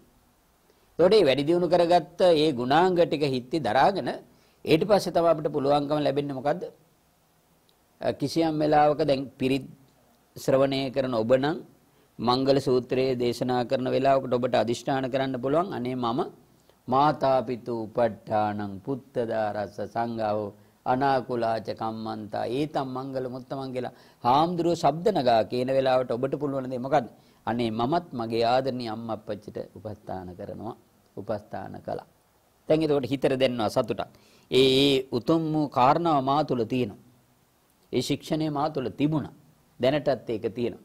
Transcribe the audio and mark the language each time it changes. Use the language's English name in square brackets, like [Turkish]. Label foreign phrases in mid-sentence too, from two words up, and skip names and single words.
[Sinhala] ඒකට මේ වැඩි දියුණු කරගත්ත ඒ ගුණාංග ටික හිතේ දරාගෙන ඊට පස්සේ තමයි අපිට පුළුවන්කම ලැබෙන්නේ මොකද්ද? කිසියම් වෙලාවක දැන් පිරිත් ශ්‍රවණය කරන ඔබ නම් මංගල සූත්‍රයේ දේශනා කරන වෙලාවකට ඔබට අදිෂ්ඨාන කරන්න පුළුවන් අනේ මම [Pali] මාතා පිතු උපට්ඨානං පුත්තදාරස සංඝෝ අනාකුලාච කම්මන්තා ඒතම් මංගල මුත්තමන් [Sinhala] කියලා හාමුදුරුව ශබ්ද නගා කියන වෙලාවට ඔබට පුළුවන් දේ මොකද්ද? අනේ මමත් මගේ ආදරණීය අම්මා අප්පච්චිට උපස්ථාන කරනවා උපස්ථාන කළා. දැන් ඒකට හිතට දැනෙනවා සතුටක්. ඒ උතුම් වූ කාරණාව මා තුළ තියෙනවා. ඒ ශික්ෂණය මා තුළ තිබුණා. දැනටත් ඒක තියෙනවා.